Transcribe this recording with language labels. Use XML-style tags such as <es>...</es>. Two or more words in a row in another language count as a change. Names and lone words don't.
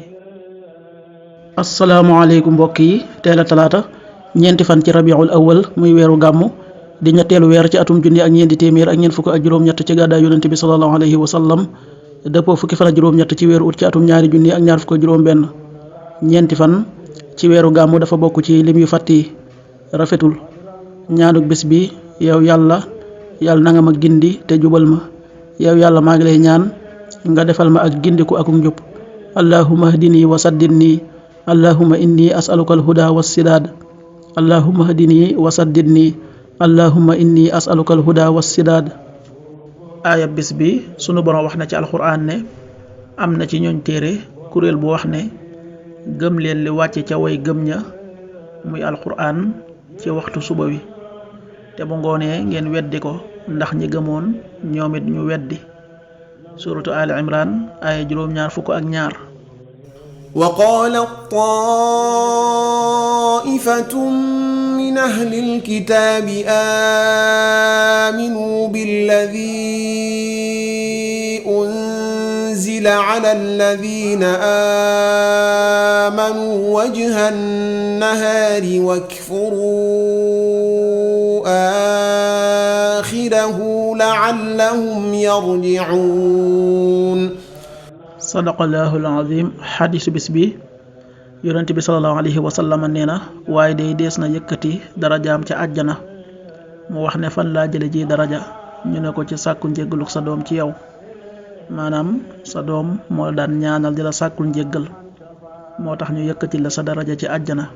<wo>asalaamaaleykum mbokk yi teel a talaata ñeenti fan ci rabiul awal muy weeru gàmmu di ñetteelu weer ci atum junni ak ñeenti téeméer ak ñeent fukk ak juróom-ñett ci gàddaay yonent bi</wo> <ar>صلى الله عليه وسلم</ar> <wo>dëppoo fukki fan ak juróom-ñett ci weeru ut ci atum ñaari junni ak ñaar fukk ak juróom-benn. ñeenti fan ci weeru gàmmu dafa bokk ci lim yu fàtti rafetul. ñaanuk bés bi yow yàlla na nga ma gindi te jubal ma yow yàlla maa ngi lay ñaan nga defal ma ak gindiku ak njub.</wo> <ar>اللهم اهدني وسددني اللهم إني أسألك الهدى والسداد اللهم اهدني وسددني اللهم إني أسألك الهدى والسداد.</ar> <wo>aaya bés bi sunu borom wax na ci alxuraan ne am na ci ñooñ téere kuréel bu wax ne gëm leen li wàcce ca way gëm ña muy alxuraan ci waxtu suba wi te bu ngoonee ngeen weddi ko ndax ñi gëmoon ñoom it ñu weddi. suratu ali imran aaya juróom-ñaar fukk ak ñaar.</wo> <ar>وقال طائفة من أهل الكتاب آمنوا بالذي أنزل على الذين آمنوا وجه النهار واكفروا آخره لعلهم يرجعون. صدق الله العظيم.</ar> <wo>xadisu bis bi yonent bi</wo> <ar>صلى الله عليه وسلم</ar> <wo>nee na waaye day dees na yëkkati darajaam ca àjjana. mu wax ne fan laa jële ji daraja ñu ne ko ci sàkku njéggaluk sa doom ci yow, maanaam sa doom moo daan ñaanal di la sàkkul njéggal moo tax ñu yëkkati la sa daraja ci àjjana.</wo>